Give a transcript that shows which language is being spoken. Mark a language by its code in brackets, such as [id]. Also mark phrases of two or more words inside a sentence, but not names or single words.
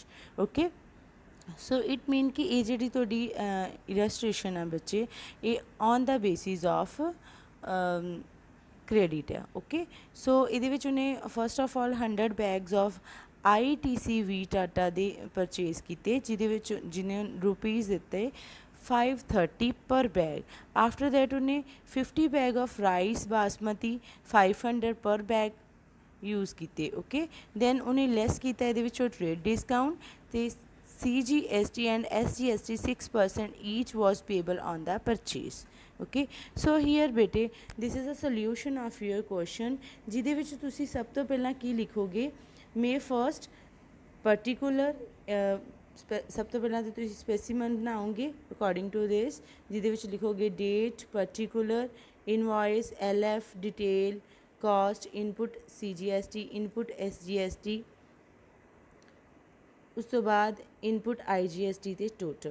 [en] okay, so it mean [pa] ਕਿ ਇਹ ਜਿਹੜੀ ਤੁਹਾਡੀ ਇਲਸਟ੍ਰੇਸ਼ਨ ਆ ਬੱਚੇ ਇਹ [en] on the basis of credit [pa] ਆ. [en] okay, so [pa] ਇਹਦੇ ਵਿੱਚ ਉਹਨੇ [en] first of all 100 bags of ITC wheat [pa] ਆਟਾ ਦੇ ਪਰਚੇਜ਼ ਕੀਤੇ ਜਿਹਦੇ ਵਿੱਚ ਜਿਹਨੇ ਰੁਪੀਜ਼ ਦਿੱਤੇ 530 [en] per bag. After that ਉਹਨੇ 50 bag of rice basmati 500 per bag यूज़ ਕੀਤੇ. okay, then [pa] ਉਹਨੇ ਲੈਸ ਕੀਤਾ ਇਹਦੇ ਵਿੱਚੋਂ [en] trade discount ਅਤੇ CGST and SGST 6% each was payable on the purchase. okay, so here [pa] ਬੇਟੇ [en] this is a solution of your question [pa] ਜਿਹਦੇ ਵਿੱਚ ਤੁਸੀਂ ਸਭ ਤੋਂ ਪਹਿਲਾਂ ਕੀ ਲਿਖੋਗੇ, [en] May 1 particular [pa] ਸਭ ਤੋਂ ਪਹਿਲਾਂ ਤਾਂ ਤੁਸੀਂ ਸਪੈਸੀਮਨ ਬਣਾਓਗੇ [en] according to this [pa] ਜਿਹਦੇ ਵਿੱਚ ਲਿਖੋਗੇ [en] date particular invoice LF detail cost input CGST input SGST [pa] ਉਸ ਤੋਂ ਬਾਅਦ [en] input IGST [pa] ਅਤੇ ਟੋਟਲ.